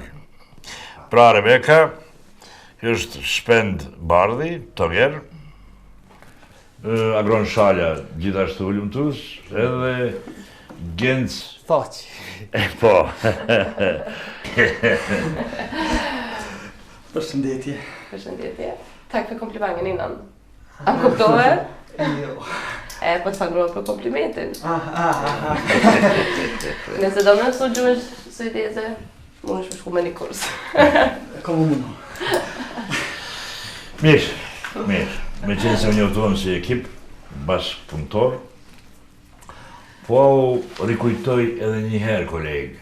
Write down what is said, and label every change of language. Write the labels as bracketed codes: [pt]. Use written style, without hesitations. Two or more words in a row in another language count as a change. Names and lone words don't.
[sq] Pra Rebecca, kjo është Shpend Bardhi, Toger, Agron Shalja, gjithashtu hulumtues, edhe Genc... Thaqi. Po. Përshëndetje. Përshëndetje. [sv] Tack för komplimangen innan. [sq] Han kuptove? Jo. Po të falenderoj për komplimentin. Nëse do më mësoj gjuhën suedeze, mund të shkoj me një kurs. Kom unë. Mirë. Me qenë se u njoftuam si ekip, bashkëpunëtor, po rikujtoj edhe një herë, kolegë.